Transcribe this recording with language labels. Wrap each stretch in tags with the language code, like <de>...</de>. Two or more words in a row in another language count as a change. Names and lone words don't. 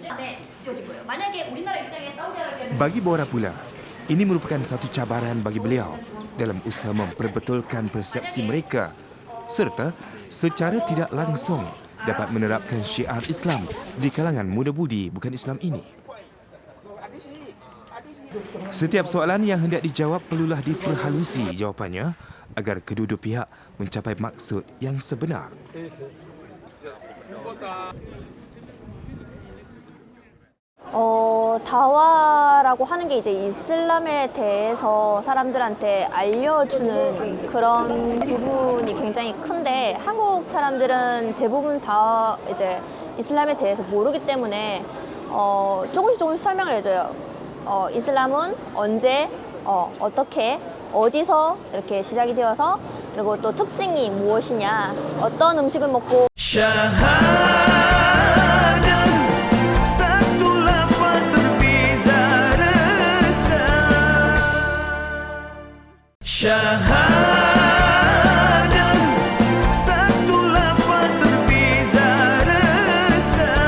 <ms>Bagi Bora pula, ini merupakan satu cabaran bagi beliau dalam usaha memperbetulkan persepsi mereka serta secara tidak langsung dapat menerapkan syiar Islam di kalangan muda-budi bukan Islam ini. Setiap soalan yang hendak dijawab perlulah diperhalusi jawapannya agar kedua-dua pihak mencapai maksud yang sebenar.</ms> <ko>다와라고 하는 게 이제 이슬람에 대해서 사람들한테 알려주는 그런 부분이 굉장히 큰데 한국 사람들은 대부분 다 이제 이슬람에 대해서 모르기 때문에 조금씩 설명을 해줘요. 이슬람은 언제, 어떻게, 어디서 이렇게 시작이 되어서 그리고 또 특징이 무엇이냐, 어떤 음식을 먹고</ko> <ms>Syahadah, satu lafaz berbeza rasa.</ms>